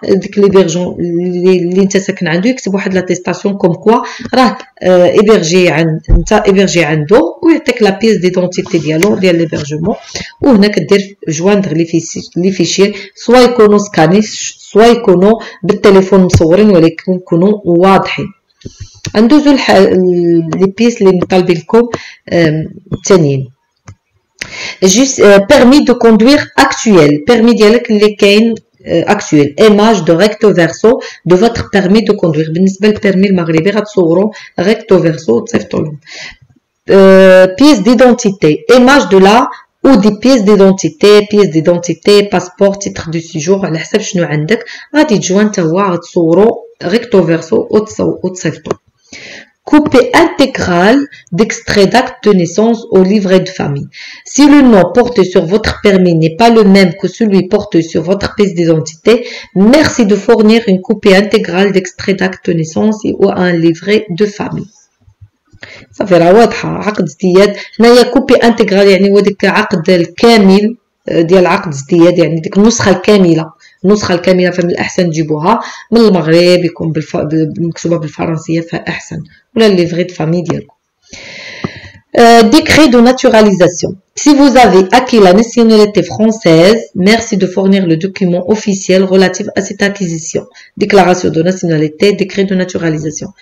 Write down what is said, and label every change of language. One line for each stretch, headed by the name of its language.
Arabic: ديك ليبيرجون اللي انت ساكن عنده يكتب واحد لاتيستاسيون كوم كوا راه ايبرجي عند انت ايبرجي عنده ويعطيك لا بيس ديدونتيتي ديالو ديال ليبيرجمون. وهنا كدير جواندغ لي فيشي سوا يكونوا سكاني سوا يكونوا بالتليفون مصورين ولكن يكونوا واضحين. ندوزو لي بيس اللي طالبين لكم الثانيين.
French: جوست بيرمي دو كوندوير اكطويل،
Arabic: بيرمي ديالك اللي كاين
French: actuel, image de recto verso de votre permis de conduire.
Arabic: بالنسبه للبيرمي المغربي غتصوروا recto verso وتصيفطوا لهم.
French: pièce d'identité, image de la ou des pièces d'identité, passeport, titre de séjour
Arabic: على حسب شنو عندك. غادي تجوا نتاوا غتصوروا recto verso وتصيفطوا.
French: Coupé intégral d'extrait d'acte de naissance au livret de famille. Si le nom porté sur votre permis n'est pas le même que celui porté sur votre pièce d'identité, merci de fournir une copie intégrale d'extrait d'acte de naissance ou un livret de famille.
Arabic: صافي راه واضحه. عقد ازدياد هنايا كوبي انتغرال يعني هو ديك العقد الكامل ديال عقد ازدياد، يعني ديك النسخه الكامله. النسخه الكامله فمن الاحسن تجيبوها من المغرب يكون مكتوبه بالفرنسيه فاحسن، ولا الليفغي دو فامي ديالكم.
French: Décret de naturalisation. Si vous avez acquis la nationalité française, merci de fournir le document officiel relatif à cette acquisition. Déclaration de nationalité, décret de naturalisation.